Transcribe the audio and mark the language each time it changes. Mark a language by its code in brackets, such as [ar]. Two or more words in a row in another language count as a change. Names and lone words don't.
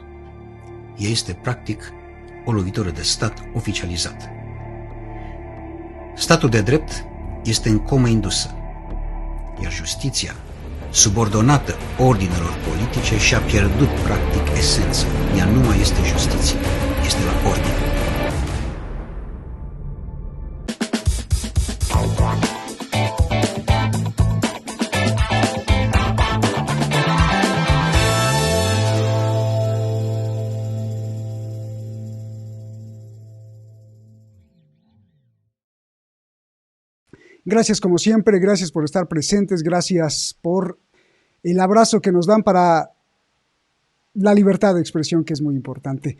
[ro] Ea este, practic, o lovitură de stat oficializată. Statul de drept este în comă indusă, iar justiția, subordonată ordinelor politice, și-a pierdut, practic, esența. Ea nu mai este justiție, este la ordine. [es] Gracias como siempre, gracias por estar presentes, gracias por el abrazo que nos dan para la libertad de expresión, que es muy importante.